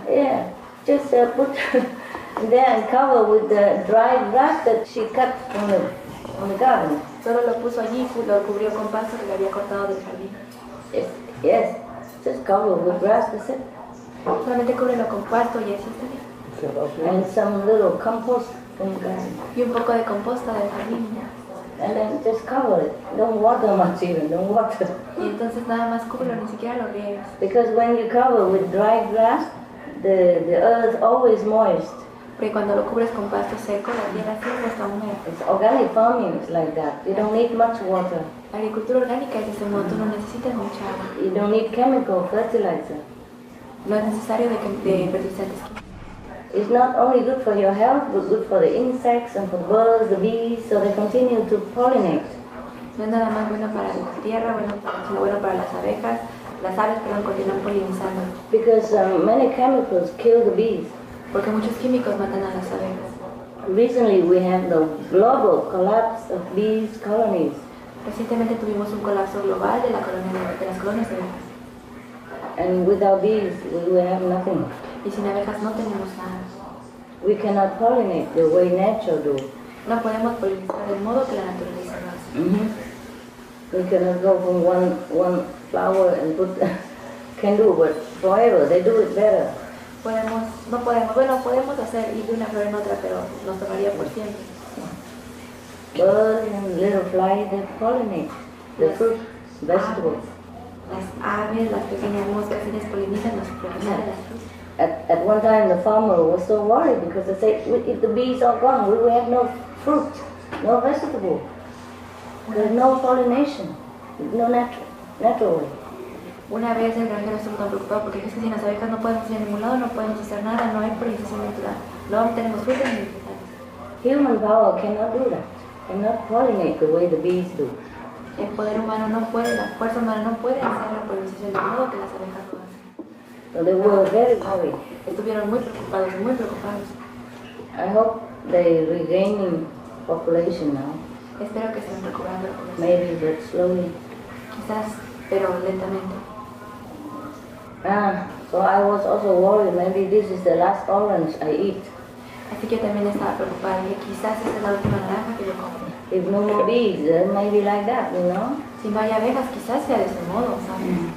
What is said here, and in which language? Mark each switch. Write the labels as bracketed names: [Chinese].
[English] Yeah, just put there and cover with the dry grass that she cut from the garden. [Spanish] Solo lo puso allí y lo cubrió con pasto que le había cortado del jardín. [English] Yes, just cover with grass, that's it. [Spanish] Solamente cúbrelo con pasto y así está bien. [English] And some little compost from the garden. [Spanish] Y un poco de composta del jardín. [English] And then just cover it. Don't water much even, don't water. [Spanish] Y entonces nada más cúbrelo, ni siquiera lo riegues. [English] Because when you cover with dry grass, the earth always moist. [Spanish] Porque cuando lo cubres con pasto seco, la tierra siempre está húmeda. [English] It's organic farming, it's like that. You don't need much water. [Spanish] La agricultura orgánica es de ese modo, tú no necesitas mucha agua. [English] You don't need chemical fertilizer. [Spanish] No es necesario de fertilizantes químicos. [English] It's not only good for your health, but good for the insects and for the birds, the bees, so they continue to pollinate. [Spanish] No es nada más bueno para la tierra, sino bueno para las abejas. Las aves, continúan polinizando. [English] Because many chemicals kill the bees. [Spanish] Porque muchos químicos matan a las abejas. [English] Recently we had the global collapse of bees colonies. [Spanish] Recientemente tuvimos un colapso global de las colonias de abejas. [English] And without bees, we will have nothing. [Spanish] Y sin abejas no tenemos nada. [English] We cannot pollinate the way nature do. [Spanish] No podemos polinizar del modo que la naturaleza lo hace. [English] We cannot go from one flower and put can do, but forever they do it better. [Spanish] Podemos hacer ir de una flor en otra, pero nos tomaría por siempre. [English] Birds and little flies, they pollinate the fruit, vegetables. [Spanish] Las aves, las pequeñas moscas, ellas polinizan las flores de las frutas. [English] At one time the farmer was so worried because they said, if the bees are gone, we will have no fruit, no vegetable. There's no pollination, no natural way. [Spanish] Una vez el granjero estuvo tan preocupado porque es que sin las abejas no podemos ir a ningún lado, no podemos hacer nada, no hay polinización natural, no tenemos frutas ni vegetales. [English] Human power cannot do that, cannot pollinate the way the bees do. [Spanish] El poder humano no puede, la fuerza humana no puede hacer la polinización del modo que las abejas lo hacen. [English] So they were very worried. [Spanish] Estuvieron muy preocupados. [English] I hope they regaining population now. [Spanish] Espero que estén recuperando la población. [English] Maybe, but slowly. [Spanish] Quizás, pero lentamente. [English] So I was also worried, maybe this is the last orange I eat. [Spanish] Así que también estaba preocupada, dije, quizás esta es la última naranja que yo como. [English] If no more bees, then maybe like that, you know? [Spanish] Si no hay abejas, quizás sea de ese modo, ¿sabes?